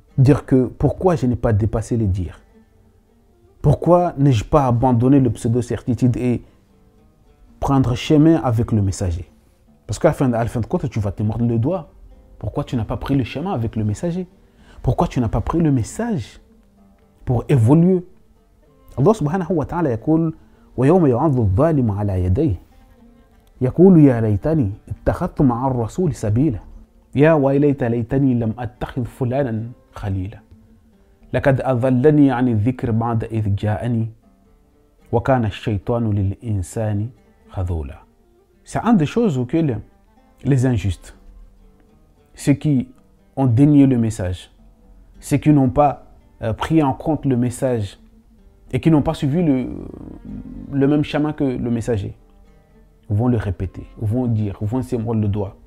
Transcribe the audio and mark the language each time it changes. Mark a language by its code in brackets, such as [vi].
[fr] Dire que pourquoi je n'ai pas dépassé les dires? Pourquoi n'ai-je pas abandonné le pseudo-certitude et prendre chemin avec le messager? Parce qu'à la fin de compte, tu vas te mordre le doigt. Pourquoi tu n'as pas pris le chemin avec le messager? Pourquoi tu n'as pas pris le message pour évoluer? [ar] Allah subhanahu wa ta'ala يقول ويوم يعض الظالم على يديه يقول يا ليتني اتخذت مع الرسول سبيلا يا ويليت ليتني لم أتخذ فلانا خليلا لقد أضلني عن الذكر بعد إذ جاءني وكان الشيطان للإنسان خذولا. [fr] C'est une des choses auxquelles les injustes, ceux qui ont dénié le message, ceux qui n'ont pas pris en compte le message et qui n'ont pas suivi le même chemin que le messager, vont le répéter, vont dire, vont se mordre le doigt.